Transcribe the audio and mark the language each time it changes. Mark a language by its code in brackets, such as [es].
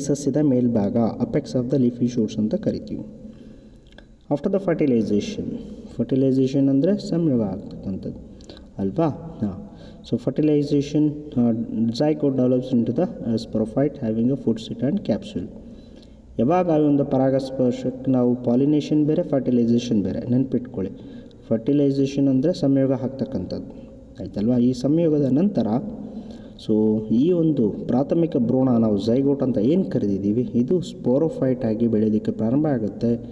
[kn] ಸಸ್ಯದ ಮೇಲ್ಭಾಗ, [en] apex of the leafy shoots [kn] ಅಂತ ಕರಿತೀವಿ. [en] after the fertilization [kn] ಅಂದರೆ ಸಂಯೋಗ ಆಗ್ತಕ್ಕಂಥದ್ದು ಅಲ್ವಾ. [en] So fertilization, zygote develops into the sporophyte having a foot, sit and capsule. [kn] ಯಾವಾಗ ಒಂದು ಪರಾಗಸ್ಪರ್ಶಕ್ಕೆ ನಾವು ಪಾಲಿನೇಷನ್ ಬೇರೆ, ಫರ್ಟಿಲೈಸೇಷನ್ ಬೇರೆ, ನೆನಪಿಟ್ಕೊಳ್ಳಿ. ಫರ್ಟಿಲೈಸೇಷನ್ ಅಂದರೆ ಸಂಯೋಗ ಆಗ್ತಕ್ಕಂಥದ್ದು ಆಯ್ತಲ್ವಾ. ಈ ಸಂಯೋಗದ ನಂತರ ಸೊ ಈ ಒಂದು ಪ್ರಾಥಮಿಕ ಭ್ರೂಣ ನಾವು ಝೈಗೋಟ್ ಅಂತ ಏನು ಕರೆದಿದ್ದೀವಿ, ಇದು ಸ್ಪೋರೋಫೈಟ್ ಆಗಿ ಬೆಳೆಯೋದಕ್ಕೆ ಪ್ರಾರಂಭ ಆಗುತ್ತೆ.